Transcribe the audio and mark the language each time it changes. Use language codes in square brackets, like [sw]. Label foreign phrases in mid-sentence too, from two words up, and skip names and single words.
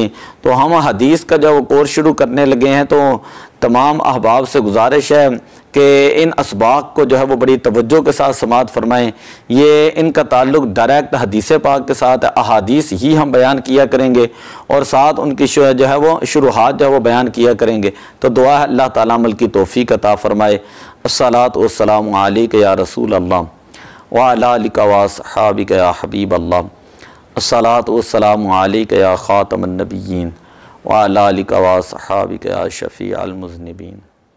[ur] تو ہم حدیث کا جب کورس شروع کرنے لگے ہیں تو تمام احباب سے گزارش ہے کہ ان اسباق کو جو ہے وہ بڑی توجہ کے ساتھ سماعت فرمائیں. یہ ان کا تعلق ڈائریکٹ حدیث پاک کے ساتھ، احادیث ہی ہم بیان کیا کریں گے اور ساتھ ان کی جو ہے وہ شروعات جو ہے وہ بیان کیا کریں گے. تو دعا ہے اللہ تعالیٰ عمل کی توفیق عطا فرمائے. [ar] الصلاة والسلام عليك يا رسول الله وعلى آلك وأصحابك يا حبيب الله. الصلاة والسلام عليك يا خاتم النبيين وعلى آلك وأصحابك يا شفيع المذنبين.